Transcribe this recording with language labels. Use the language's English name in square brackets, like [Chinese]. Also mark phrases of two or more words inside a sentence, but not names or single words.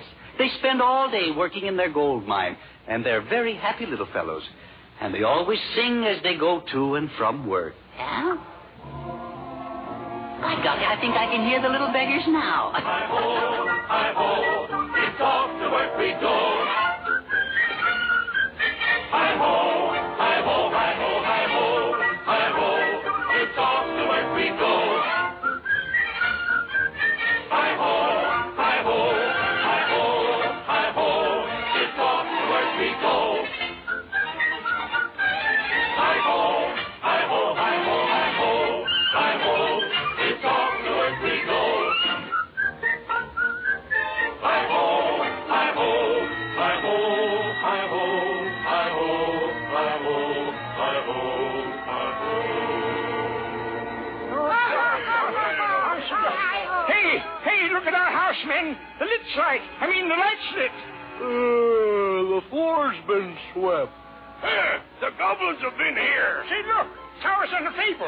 [English] They spend all day working in their gold mine, and they're very happy little fellows. And they always sing as they go to and from work. Yeah? By golly, I think I can hear the little beggars now. Hi-ho, it's off to work we go. Hi-ho, hi-ho, hi-ho, hi-ho, hi-ho, it's off to work we go. Hi-ho, hi-ho, hi-ho, hi-ho, it's off to work we go. Hi-ho, hi-ho, hi-ho, hi-ho, hi-ho, it's off to work we go. Hi-ho, hi-ho, hi-ho, hi-ho, hi-ho, hi-ho, hi-ho, hi-ho. Hey, look at our house, men. The light's the light's lit. The floor's been swept. The goblins have been here. Say, look, flowers on the table.